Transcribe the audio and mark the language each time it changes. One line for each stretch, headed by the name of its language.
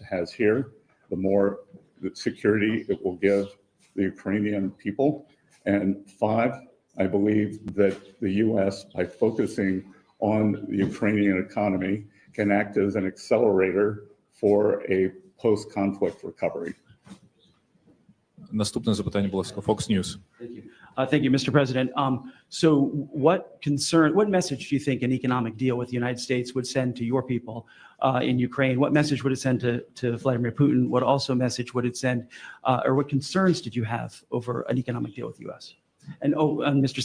English: has here, the more the security it will give the Ukrainian people. And five, I believe that the U.S., by focusing on the Ukrainian economy, can act as an accelerator for a post-conflict recovery.
Ukrainian: Наступне запитання, будь ласка, Fox News.
English: Thank you, Mr. President. So what message do you think an economic deal with the United States would send to your people in Ukraine? What message would it send to Vladimir Putin? What also message would it send, or what concerns did you have over an economic deal with the U.S.? And Mr.